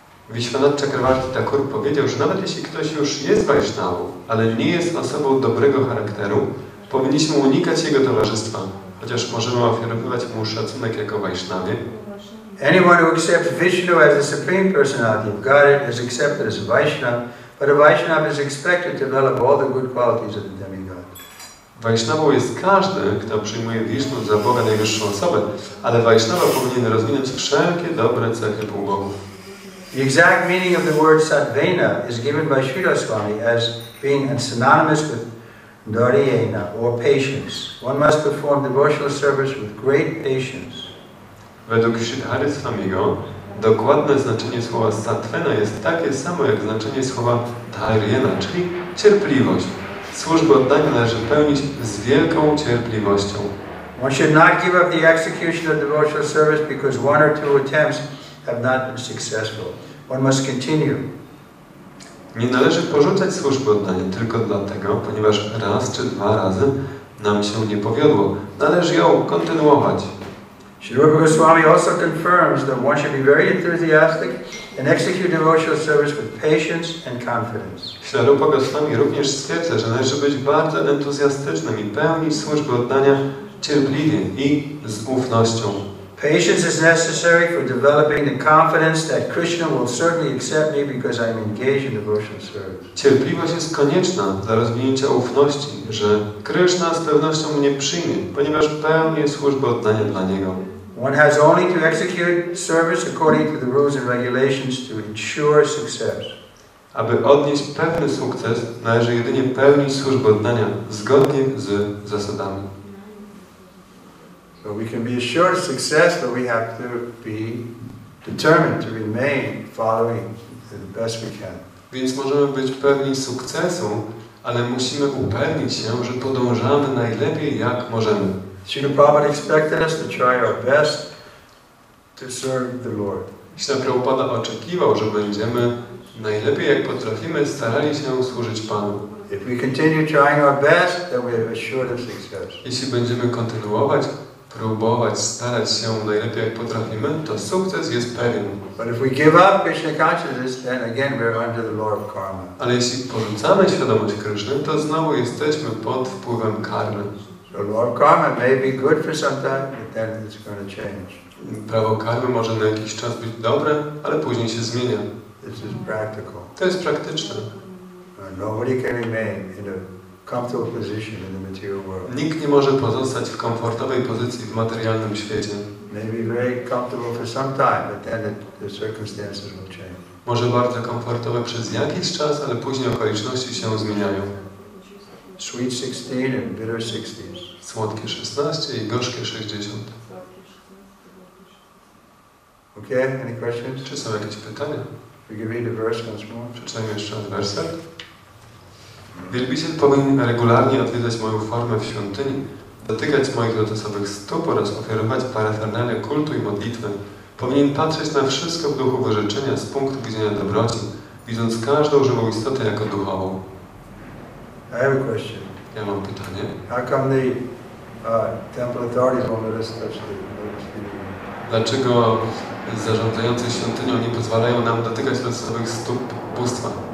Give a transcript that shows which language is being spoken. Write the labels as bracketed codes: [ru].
[pl] Vishwanath Chakravarti Thakur powiedział, że nawet jeśli ktoś już jest Vaishnavą, ale nie jest osobą dobrego charakteru, powinniśmy unikać jego towarzystwa, chociaż możemy ofiarowywać mu szacunek jako Vaishnavie. [en] Anyone who accepts Vishnu as the supreme personality of Godhead is accepted as a Vaishnava, but a Vaishnava is expected to develop all the good qualities of the demigod. [pl] Vaishnavą jest każdy, kto przyjmuje Vishnu za Boga najwyższą osobę, ale Vaishnava powinien rozwinąć wszelkie dobre cechy półbogów. [en] The exact meaning of the word Satvena is given by Sri Swami as being synonymous with Dhariyena, or patience. One must perform devotional service with great patience. [pl] Według Hare Swamiego dokładne znaczenie słowa Satvena jest takie samo jak znaczenie słowa Dhariyena, czyli cierpliwość. Służbę oddania należy pełnić z wielką cierpliwością. [en] One should not give up the execution of devotional service because one or two attempts have not been successful. One must continue. [pl] Nie należy porzucać służby oddania tylko dlatego, ponieważ raz czy dwa razy nam się nie powiodło. Należy ją kontynuować. [en] Sri Goswami also confirms that one should be very enthusiastic and execute devotional service with patience and confidence. [pl] Sri Goswami również stwierdza, że należy być bardzo entuzjastycznym i pełnić służby oddania cierpliwie i z ufnością. [en] Patience is necessary for developing the confidence that Kryszna will certainly accept me because I am engaged in devotional service. [pl] Cierpliwość jest konieczna dla rozwinięcia ufności, że Kryszna z pewnością mnie przyjmie, ponieważ pełnię służbę oddania dla Niego. [en] One has only to execute service according to the rules and regulations to ensure success. [pl] Aby odnieść pewny sukces, należy jedynie pełnić służbę oddania zgodnie z zasadami. [en] So we can be assured of success, but we have to be determined to remain following the best we can. [pl] Więc możemy być pewni sukcesu, ale musimy upewnić się, że podążamy najlepiej jak możemy. [en] Srila Prabhupada expected us to try our best to serve the Lord. [pl] Srila Prabhupada oczekiwał, że będziemy najlepiej jak potrafimy starali się służyć Panu. [en] If we continue trying our best, then we are assured of success. [pl] Jeśli będziemy kontynuować, próbować, starać się najlepiej jak potrafimy, to sukces jest pewien. [en] But if we give up Krishna consciousness, then again we're under the law of karma. [pl] Ale jeśli porzucamy świadomość Kryszny, to znowu jesteśmy pod wpływem karmy. [en] So law of karma may be good for some time, but then it's going to change. [pl] Prawo karmy może na jakiś czas być dobre, ale później się zmienia. [en] This is practical. [pl] To jest praktyczne. [en] Nobody can remain in a comfortable position in the material world. [pl] Nikt nie może pozostać w komfortowej pozycji w materialnym świecie. [en] Maybe very comfortable for some time, but then the circumstances will change. [pl] Może bardzo komfortowe przez jakiś czas, ale później okoliczności się zmieniają. [en] Sweet 16 and bitter 60s. [pl] Słodkie 16 i gorzkie 60. [en] Okay, any questions? [pl] Czy są jakieś pytania? [en] We can read the verse once more. [pl] Przeczytajmy jeszcze raz werset. Wielbiciel powinien regularnie odwiedzać moją formę w świątyni, dotykać moich lotosowych stóp oraz ofiarować parafernalia kultu i modlitwy. Powinien patrzeć na wszystko w duchu wyrzeczenia z punktu widzenia dobroci, widząc każdą żywą istotę jako duchową. [en] I have a question. [pl] Ja mam pytanie. [en] How come the temple authorities won't let us touch the lotus feet? [pl] Dlaczego zarządzający świątynią nie pozwalają nam dotykać lotosowych stóp bóstwa?